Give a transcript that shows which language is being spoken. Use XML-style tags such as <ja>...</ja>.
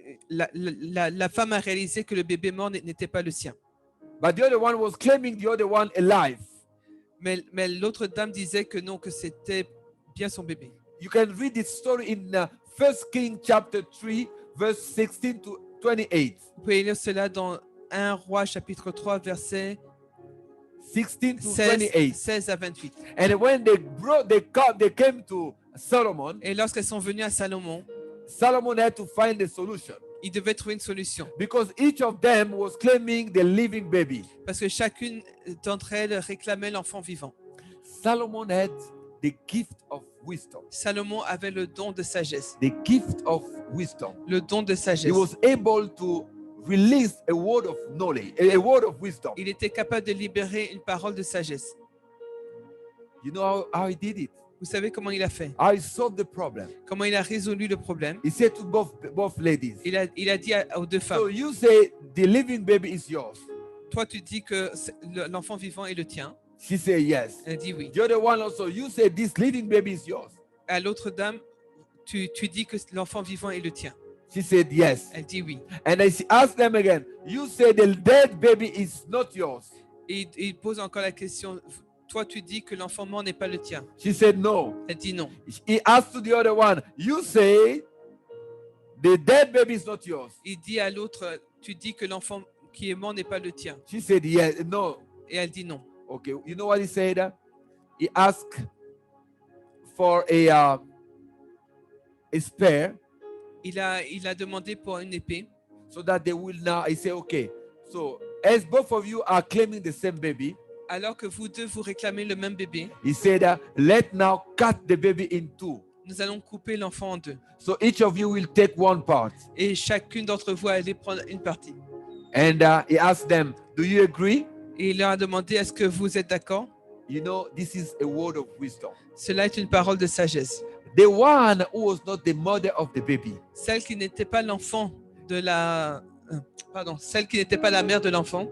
<fr>la femme a réalisé que le bébé mort n'était pas le sien.</fr> <en>But the other one was claiming the other one alive.</en> <fr>Mais l'autre dame disait que non, que c'était bien son bébé.</fr> <en>You can read this story in 1 King chapter 3, verse 16 to 28.</en> <fr>Vous pouvez lire cela dans 1 Roi chapitre 3, versets</fr> <en>16 to 28.</en> <fr>16 à 28.</fr> <en>And when they came to Solomon,</en> <fr>Et lorsqu'elles sont venues à Salomon,</fr> <en>Solomon had to find a solution</en> <fr>il devait trouver une solution.</fr> <en>because each of them was claiming the living baby.</en> <fr>Parce que chacune d'entre elles réclamait l'enfant vivant.</fr> <en>Solomon had the gift of wisdom.</en> <fr>Salomon avait le don de sagesse.</fr> <en>The gift of wisdom.</en> <fr>Le don de</fr> <en>He</en> <fr>sagesse.</fr> <en>was able to release a word of knowledge, a word of wisdom.</en> <fr>Il était capable de libérer une parole de sagesse.</fr> <en>You know how he did it?</en> <fr>Vous savez comment il a fait?</fr> <en>How he solved the problem.</en> <fr>Comment il a résolu le problème?</fr> <en>He said to both ladies,</en> <fr>Il a dit aux deux</fr> <en>so</en> <fr>femmes,</fr> <en>you say the living baby is yours.</en> <fr>toi tu dis que l'enfant vivant est le tien.</fr> <en>She said yes.</en> <fr>Elle dit oui.</fr> <en>The other one also, you say this living baby is yours.</en> <fr>À l'autre dame, tu dis que l'enfant vivant est le tien.</fr> <en>She said yes.</en> <fr>Elle dit oui.</fr> <en>And I asked them again, you say the dead baby is not yours.</en> <fr>Et il pose encore la question, toi tu dis que l'enfant mort n'est pas le tien.</fr> <en>She said no.</en> <fr>Elle dit non.</fr> <en>He asked to the other one, you say the dead baby is not yours.</en> <fr>Il dit à l'autre, tu dis que l'enfant qui est mort n'est pas le tien.</fr> <en>She said yes, no.</en> <fr>Et elle dit non.</fr> <en>Okay, you know what he said? He asked for a spear</en> <fr>Il a demandé pour une épée.</fr> <en>so that they will now. He said, okay, so as both of you are claiming the same baby,</en> <fr>Alors que vous deux vous réclamez le même bébé,</fr> <en>he said, let now cut the baby in two.</en> <fr>nous allons couper l'enfant en deux.</fr> <en>So each of you will take one part.</en> <fr>Et chacune d'entre vous allez prendre une partie.</fr> <en>And he asked them, do you agree?</en> <fr>Et il leur a demandé, est-ce que vous êtes d'accord?</fr> <en>You know, this is a word of wisdom.</en> <fr>Cela est une parole de sagesse.</fr> <en>The one who was not the mother of the baby</en> <fr>Celle qui n'était pas l'enfant de la... Pardon, celle qui n'était pas la mère de l'enfant</fr>